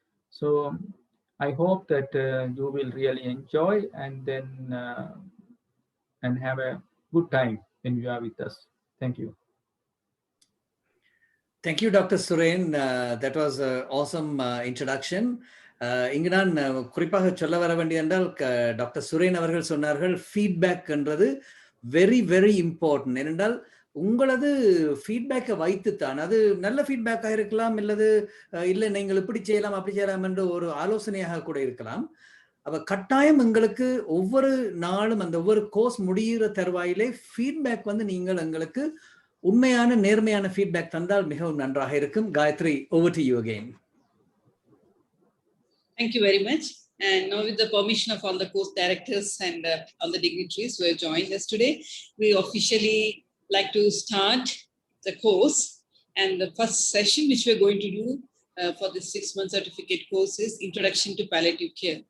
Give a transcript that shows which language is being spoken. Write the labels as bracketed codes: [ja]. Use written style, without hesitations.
[en] So I hope that you will really enjoy and then and have a good time when you are with us. Thank you. Thank you, Dr. Suren. That was an awesome introduction. [ta] இங்கு நான் குறிப்பாக சொல்ல வர வேண்டிய என்றால் doctor Suren அவர்கள் சொன்னார்கள் feedback என்றது [en] Very very important. [ta] ஏனென்றால் உங்களது ஃபீட்பேக்கை வைத்துத்தான், அது நல்ல ஃபீட்பேக்காக இருக்கலாம், இல்லது இல்லை நீங்கள் இப்படி செய்யலாம் அப்படி செய்யலாம் என்ற ஒரு ஆலோசனையாக கூட இருக்கலாம். அப்போ கட்டாயம் எங்களுக்கு ஒவ்வொரு நாளும் அந்த ஒவ்வொரு கோர்ஸ் முடிகிற தருவாயிலே ஃபீட்பேக் வந்து நீங்கள் எங்களுக்கு உண்மையான நேர்மையான ஃபீட்பேக் தந்தால் மிகவும் நன்றாக இருக்கும். [en] Gayathri, over to you again. Thank you very much. And now, with the permission of all the course directors and all the dignitaries who have joined us today, we officially like to start the course. And the first session which we are going to do for this 6-month certificate course is Introduction to Palliative Care.